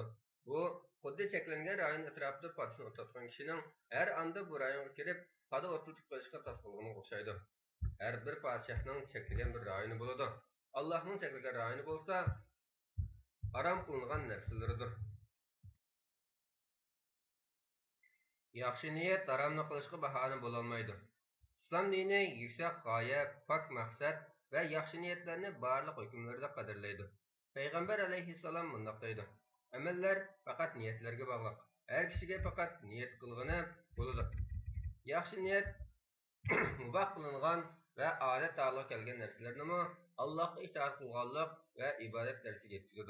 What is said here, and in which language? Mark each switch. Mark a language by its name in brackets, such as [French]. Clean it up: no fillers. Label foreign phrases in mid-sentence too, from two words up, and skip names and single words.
[Uzbek] Bu xuddi cheklangan rayon atrofida podsini o'tayotgan kishining har anda bu rayonga kirib, poda o'tib qolishga tas qilgani o'xshaydi. Har bir podshohning cheklagan bir rayoni bo'ladi. Allohning cheklagan rayoni bo'lsa, harom qilingan narsalaridir. Yaxshi niyat haromni qilishga bahona bo'lolmaydi. [Turkish] İslam dini yüksek [Uzbek] g'oya, pok maqsad va yaxshi niyatlarni barliq hukmlarda qadrlaydi. Payg'ambar alayhissalom bunday deydi: Amallar faqat niyatlarga bog'liq. Har kishiga faqat niyat qilgani bo'ladi. Yaxshi niyat muboh qilingan va odat ta'alluq kelgan narsalarni Allohga itoat qilganlik va ibodat darsiga yetkazadi.